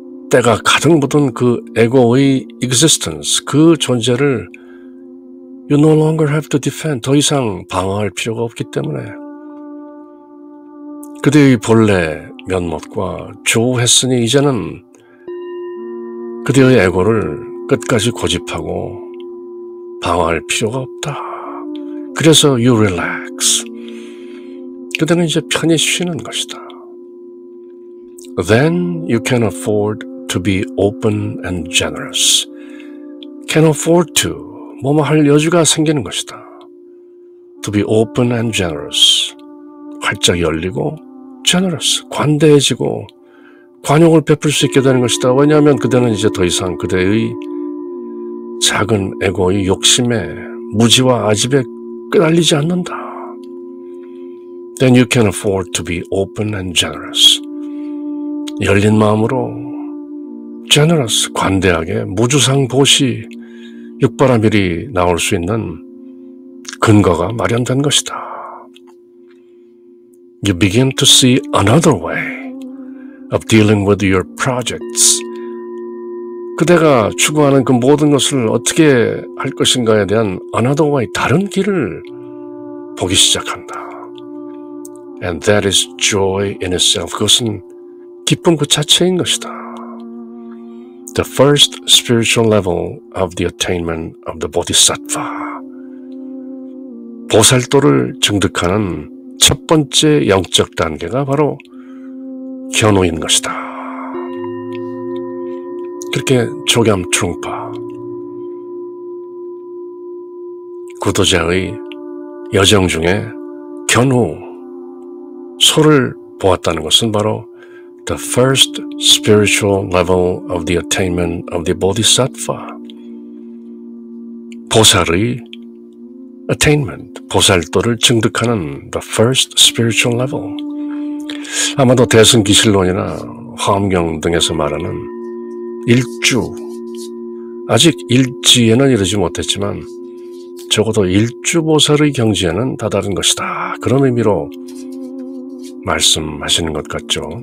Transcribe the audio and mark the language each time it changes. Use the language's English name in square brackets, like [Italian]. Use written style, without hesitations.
[Korean] 때가 가득 묻은 그 에고의 existence, 그 존재를 [English] you no longer have to defend, [Korean] 더 이상 방어할 필요가 없기 때문에 그대의 본래 면목과 조우했으니 이제는 그대의 에고를 끝까지 고집하고 방어할 필요가 없다. 그래서 [English] you relax. [Korean] 그대는 이제 편히 쉬는 것이다. [English] Then you can afford to be open and generous. Can afford to, [Korean] 뭐뭐 할 여지가 생기는 것이다. [English] To be open and generous. [Korean] 활짝 열리고 generous, 관대해지고 관용을 베풀 수 있게 되는 것이다. 왜냐하면 그대는 이제 더 이상 그대의 작은 에고의 욕심에 무지와 아집에 끄달리지 않는다. [English] Then you can afford to be open and generous. [Korean] 열린 마음으로 generous, 관대하게 무주상보시, 육바라밀이 나올 수 있는 근거가 마련된 것이다. [English] You begin to see another way of dealing with your projects. [Korean] 그대가 추구하는 그 모든 것을 어떻게 할 것인가에 대한 [English] another way, [Korean] 다른 길을 보기 시작한다. [English] And that is joy in itself. [Korean] 그것은 기쁨 그 자체인 것이다. [English] The first spiritual level of the attainment of the bodhisattva. [Korean] 보살도를 증득하는 첫 번째 영적 단계가 바로 견우인 것이다. 그렇게 조겸 트룽파 구도자의 여정 중에 견우, 소를 보았다는 것은 바로 [English] the first spiritual level of the attainment of the bodhisattva. [Korean] 보살의 [English] attainment, [Korean] 보살도를 증득하는 [English] the first spiritual level. [Korean] 아마도 대승기실론이나 화엄경 등에서 말하는 일주, 아직 일지에는 이르지 못했지만 적어도 일주보살의 경지에는 다다른 것이다. 그런 의미로 말씀하시는 것 같죠.